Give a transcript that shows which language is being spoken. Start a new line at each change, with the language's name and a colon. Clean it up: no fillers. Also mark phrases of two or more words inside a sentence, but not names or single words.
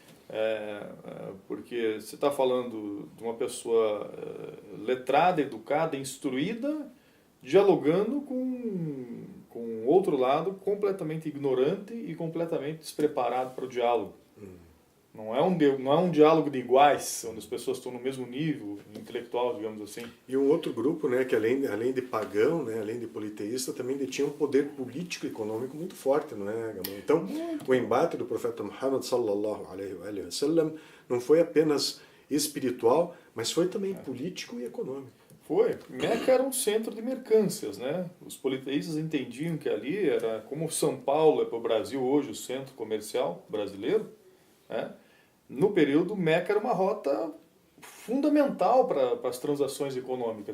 Portuguese: Porque você está falando de uma pessoa letrada, educada, instruída, dialogando com outro lado completamente ignorante e completamente despreparado para o diálogo. Não é um diálogo de iguais, onde as pessoas estão no mesmo nível intelectual, digamos assim. E um outro grupo, né, que além de pagão, né, além de politeísta, também detinha um poder político e econômico muito forte, não é, Gamal? Então, o embate do profeta Muhammad
Arabic: صلى الله عليه وسلم
Portuguese: não foi apenas espiritual, mas foi também político e econômico. Foi. Meca era um centro de mercâncias, né? Os politeístas entendiam que ali era como São Paulo é para o Brasil hoje o centro comercial brasileiro, né? No período, Meca era uma rota fundamental para as transações econômicas.